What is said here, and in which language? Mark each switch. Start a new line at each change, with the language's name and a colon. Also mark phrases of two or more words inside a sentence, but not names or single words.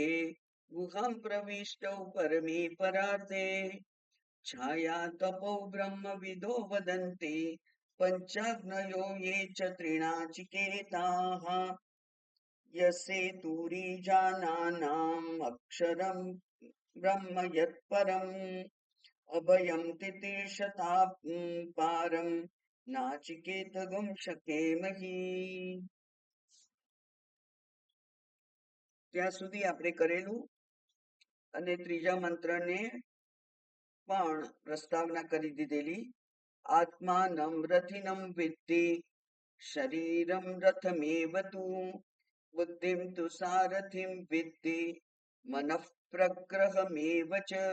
Sanskrit: गुहां प्रविष्टौ परमे परार्धे छाया तपौ ब्रह्मविदो वदन्ति पञ्चाग्नयो ये च त्रिणाचिकेताः यसे तुरीजानानाम् अक्षरं ब्रह्म यत्परम् अभयं तितीर्षता पारं नाचिकेतगं शकेमहि।
Gujarati: ત્યાં સુધી આપણે કરેલું અને ત્રીજા મંત્રને પણ પ્રસ્તાવના કરી દીધેલી.
Sanskrit: आत्मानं रथिनं विद्धि शरीरं रथमेव तु बुद्धिं तु सारथिं विद्धि मनः प्रग्रहमेव च.